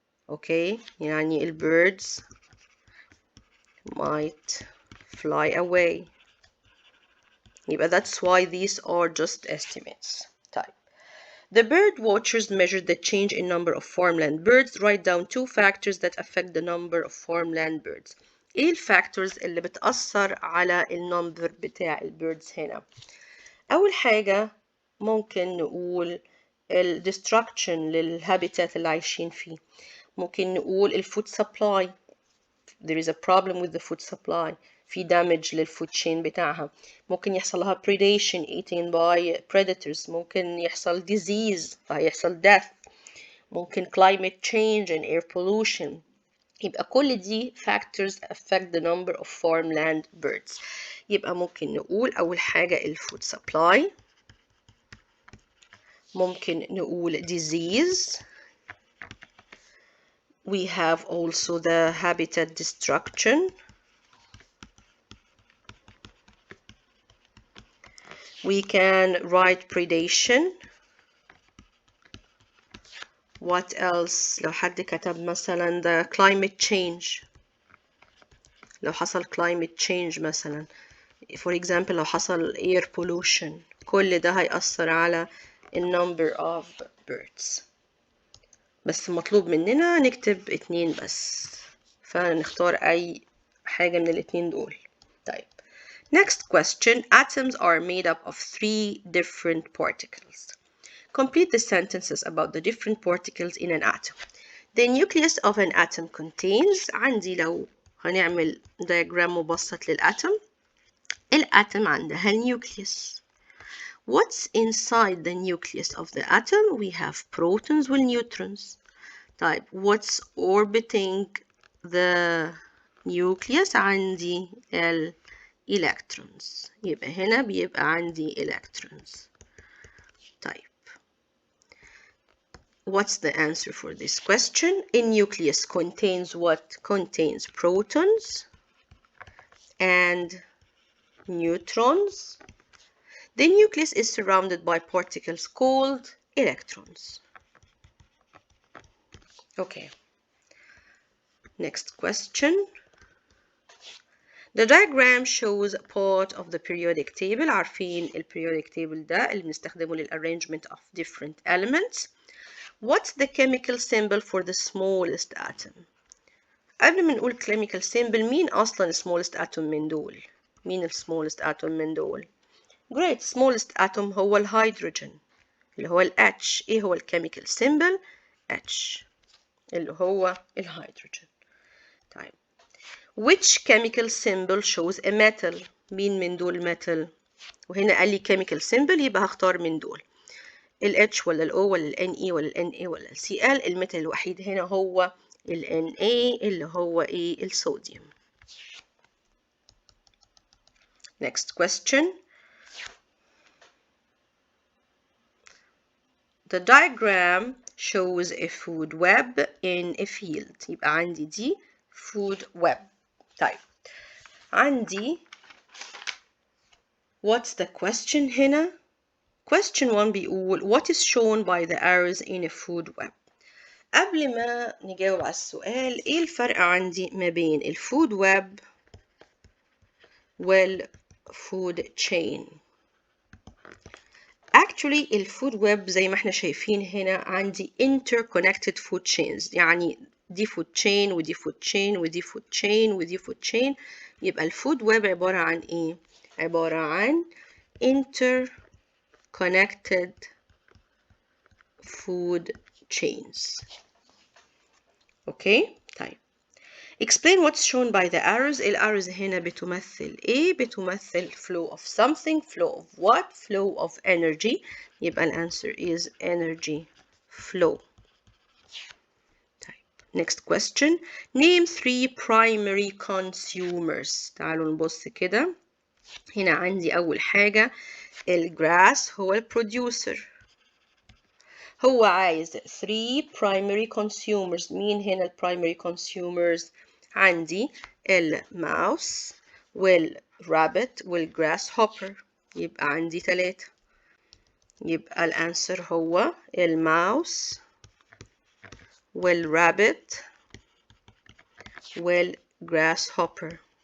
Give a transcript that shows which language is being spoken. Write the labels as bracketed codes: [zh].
[en] okay [ar] يعني ال [en] birds might fly away. [ar] يبقى [en] that's why these are just estimates. [ar] طيب. [en] The bird watchers measured the change in number of farmland birds. Write down two factors that affect the number of farmland birds. [ar] ايه الفاكتورز اللي بتأثر على النمبر بتاع البيردز هنا؟ أول حاجة ممكن نقول ال destruction للهابيتات اللي عايشين فيه. ممكن نقول ال food supply. [en] There is a problem with the food supply. [ar] في damage للfood chain بتاعها. ممكن يحصل لها [en] predation eaten by predators. [ar] ممكن يحصل disease فهيحصل death. ممكن [en] climate change and air pollution. [ar] يبقى كل دي [en] factors affect the number of farmland birds. [ar] يبقى ممكن نقول أول حاجة ال food supply. ممكن نقول disease. [en] We have also the habitat destruction. We can write predation. What else؟ [ar] لو حد كتب مثلا [en] the climate change. [ar] لو حصل climate change مثلا. [en] For example [ar] لو حصل [en] air pollution. [ar] كل ده هيأثر على [en] number of birds. [ar] بس مطلوب مننا نكتب 2 بس. فنختار أي حاجة من الاتنين دول. طيب. [en] Next question. Atoms are made up of 3 different particles. Complete the sentences about the different particles in an atom. The nucleus of an atom contains. [ar] عندي لو هنعمل diagram مبسط للأتم. الأتم عندها nucleus. [en] What's inside the nucleus of the atom? We have protons and neutrons. [ar] طيب [en] what's orbiting the nucleus? [ar] عندي electrons. يبقى هنا بيبقى عندي electrons. طيب. [en] What's the answer for this question? A nucleus contains what? Contains protons and neutrons. The nucleus is surrounded by particles called electrons. Okay. Next question. The diagram shows part of the periodic table. [ar] عارفين ال periodic table ده اللي بنستخدمه لل [en] arrangement of different elements. What's the chemical symbol for the smallest atom? [ar] قبل ما نقول chemical symbol مين أصلا smallest atom من دول؟ مين ال smallest atom من دول؟ [en] Great. [ar] Smallest atom هو الهيدروجين اللي هو ال H. إيه هو ال chemical symbol؟ H اللي هو الهيدروجين. طيب. [en] Which chemical symbol shows a metal؟ [ar] مين من دول metal؟ وهنا قال لي chemical symbol يبقى هختار من دول. ال H ولا ال O ولا ال Ne ولا ال Na ولا ال Cl. الميتال الوحيد هنا هو ال Na اللي هو ايه؟ الصوديوم. [en] Next question. The diagram shows a food web in a field. [ar] يبقى عندي دي food web. طيب عندي [en] what's the question [ar] هنا؟ [en] Question 1 [ar] بيقول [en] what is shown by the arrows in a food web. [ar] قبل ما نجاوب على السؤال ايه الفرق عندي ما بين الفود ويب والفود chain؟ Actually الفود ويب زي ما احنا شايفين هنا عندي interconnected food chains. يعني دي food chain ودي food chain ودي food chain ودي food chain. يبقى الفود ويب عبارة عن ايه؟ عبارة عن interconnected food chains. اوكي طيب [en] explain what's shown by the arrows. [ar] الارrows هنا بتمثل ايه؟ بتمثل flow of something. [en] flow of what؟ flow of energy. [ar] يبقى الانسر [en] is energy flow. [ar] طيب [en] next question. name 3 primary consumers. [ar] تعالوا نبص كده. هنا عندي اول حاجة الجراس هو البروديوسر. هو عايز 3 primary consumers. مين هنا ال primary consumers؟ عندي الماوس والرابت والجراس هوبر. يبقى عندي 3. يبقى الانسر هو الماوس والرابت والجراس هوبر.